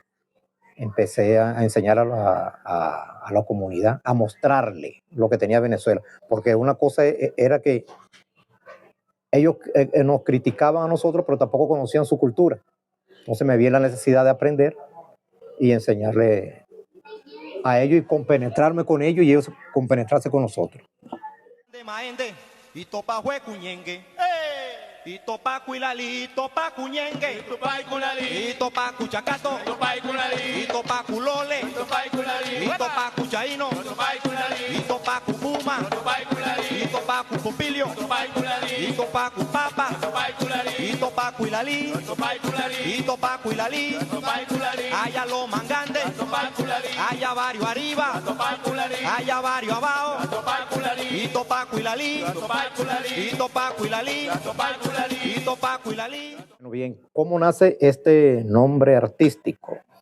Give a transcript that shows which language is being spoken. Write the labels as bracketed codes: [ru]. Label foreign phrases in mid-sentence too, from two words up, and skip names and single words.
[es] Empecé a enseñar a la comunidad, a mostrarle lo que tenía Venezuela, porque una cosa era que ellos nos criticaban a nosotros, pero tampoco conocían su cultura. Entonces me vi la necesidad de aprender y enseñarle a ellos y compenetrarme con ellos y ellos compenetrarse con nosotros. Ito Cuilali, ito Cuñengue, ito Cuchacato, ito Culole, ito Cuchaino, ito Cupuma, ito Cupopilio, ito Cupapa, ito Cuilali, ito Cuilali, allá los mangantes, allá varios arriba, allá varios abajo, ito Cuilali, ito Cuilali. Bueno, bien, ¿cómo nace este nombre artístico?